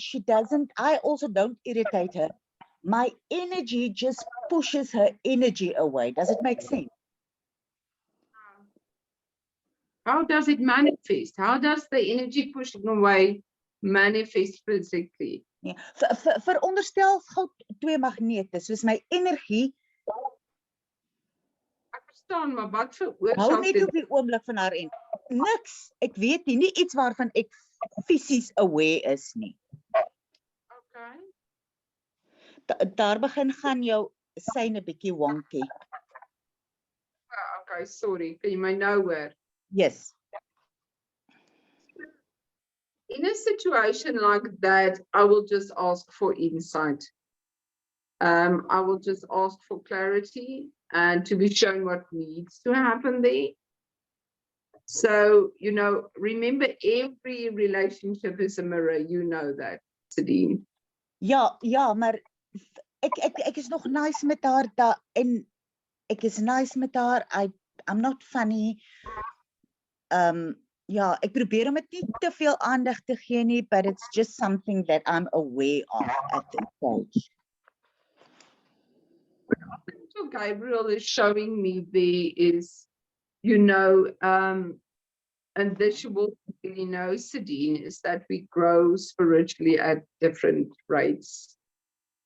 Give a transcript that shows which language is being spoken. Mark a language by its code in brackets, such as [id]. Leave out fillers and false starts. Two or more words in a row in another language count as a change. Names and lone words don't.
[en] She doesn't. I also don't irritate her. My energy just pushes her energy away. Does it make sense? How does it manifest? How does the energy pushing away manifest physically? [af] Nee. Veronderstel gou twee magnete, soos my energie Ek verstaan, maar wat hou veroorsaak net dit? op die oomblik van haar en niks. Ek weet nie iets waarvan ek fisies aware is nie. Okay. Daar begin gaan jou syne bietjie wonky. [en] Okay, sorry. Can you my know where? Yes. In a situation like that, I will just ask for insight. I will just ask for clarity and to be shown what needs to happen there. So, you know, remember every relationship is a mirror. You know that, Sadine. [af] Ja, maar ek is nog nice met haar en ek is nice met haar. [en] I'm not funny. [af] Ja, ek probeer om dit nie te veel aandag te gee nie, [en] but it's just something that I'm aware of at this stage. What Gabriel is showing me there is, you know, and this you will really know, Sadine, is that we grow spiritually at different rates.